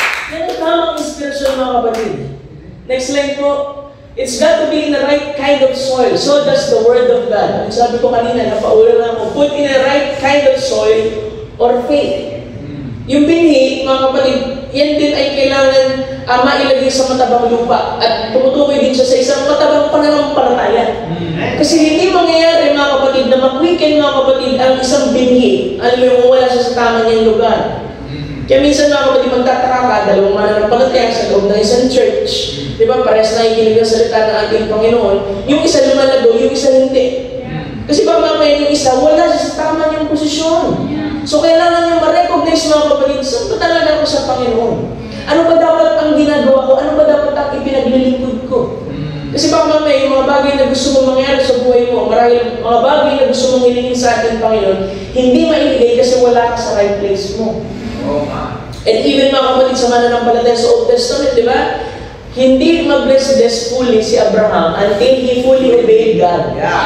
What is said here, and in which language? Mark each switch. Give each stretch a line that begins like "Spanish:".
Filipino: Yan ang tamang inspirasyon, mga kapatid.
English: Next line po, it's got to be in the right kind of soil. So does the Word of God.
Filipino: Ang sabi ko kanina, napaulan na ako,
English: put in the right kind of soil or faith.
Filipino: Yung binhi, mga kapatid, yan din ay kailangan mailagay sa matabang lupa at tumutukoy din siya sa isang matabang pananampalataya. Kasi hindi mangyayari, mga kapatid, na mag-weekend, mga kapatid, ang isang binhi, alam mo yung wala siya sa tama niyang lugar. Kaya minsan, mga kapatid, magtataka ka, dalawang mananampalataya sa loob ng isang church. Di ba, parehas na ikinig ang salita ng ating Panginoon. Yung isa lumalago, yung isa hindi. Kasi baka mamaya yung isa, wala siya sa tama niyang posisyon. So, kailangan nyo ma-recognize, mga kapatid, saan ba talaga ako sa Panginoon? Ano ba dapat ang ginagawa ko? Ano ba dapat ang ipinaglilingkod ko? Kasi baka mamaya, yung mga bagay na gusto mong mangyari sa buhay mo, marahil mga bagay na gusto mong hilingin sa ating Panginoon, hindi maibigay kasi wala ka sa right place mo.
English: And even,
Filipino: mga kapatid, sa mananampalataya sa Old Testament, di ba? Hindi mag-bless
English: fully si Abraham until he fully obeyed God.